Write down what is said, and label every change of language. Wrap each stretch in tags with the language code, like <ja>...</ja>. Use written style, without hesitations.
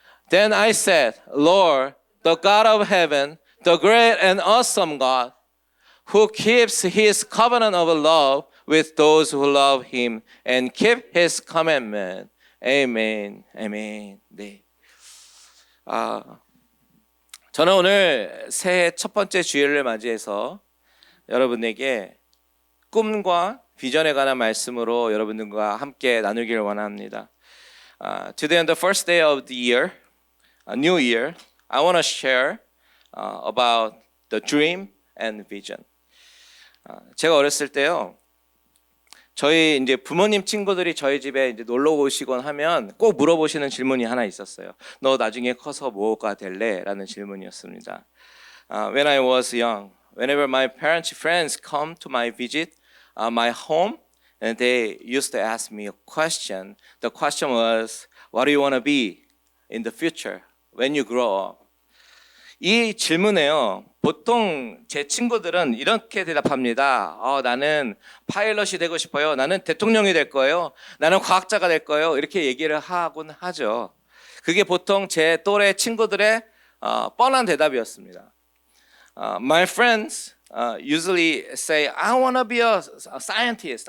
<en>Then I said, Lord, the God of heaven, the great and awesome God, who keeps his covenant of love with those who love him and keep his commandment. Amen. Amen.</en> <ko>네. 저는 오늘 새해 첫 번째 주일을 맞이해서 여러분에게 꿈과 비전에 관한 말씀으로 여러분들과 함께 나누기를 원합니다.</ko> <en>Today on the first day of the year, a new year, I want to share about the dream and vision.</en> <ko>제가 어렸을 때요, 저희 이제 부모님 친구들이 저희 집에 이제 놀러 오시곤 하면 꼭 물어보시는 질문이 하나 있었어요. 너 나중에 커서 뭐가 될래? 라는 질문이었습니다.</ko> <en>When I was young, whenever my parents' friends come to my visit, my home, and they used to ask me a question. The question was, what do you want to be in the future when you grow up?</en> <ko>이 질문에요, 보통 제 친구들은 이렇게 대답합니다. 나는 파일럿이 되고 싶어요. 나는 대통령이 될 거예요. 나는 과학자가 될 거예요. 이렇게 얘기를 하곤 하죠. 그게 보통 제 또래 친구들의 뻔한 대답이었습니다.</ko> <en>My friends usually say, I want to be a scientist.</en>